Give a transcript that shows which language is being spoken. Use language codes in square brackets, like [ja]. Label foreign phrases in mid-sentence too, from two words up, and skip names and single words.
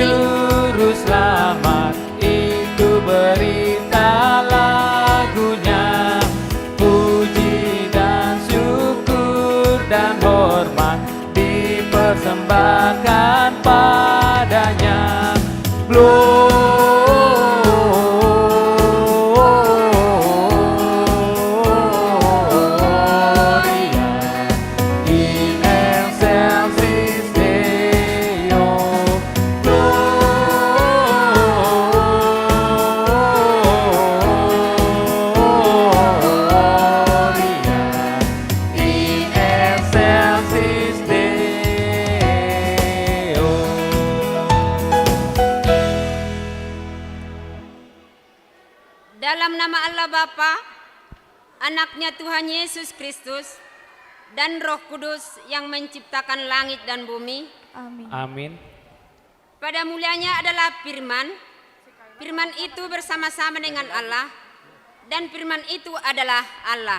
[id] Juru selamat itu berita lagunya, puji dan syukur dan hormat dipersembahkan padanya. [la] Gloria in excelsis Deo. Gloria in excelsis Deo. [id] Dalam nama Allah Bapa, Anaknya Tuhan Yesus Kristus, dan Roh Kudus yang menciptakan langit dan bumi. Amin. Amin. Pada mulianya adalah firman. Firman itu bersama-sama dengan Allah, dan firman itu adalah Allah.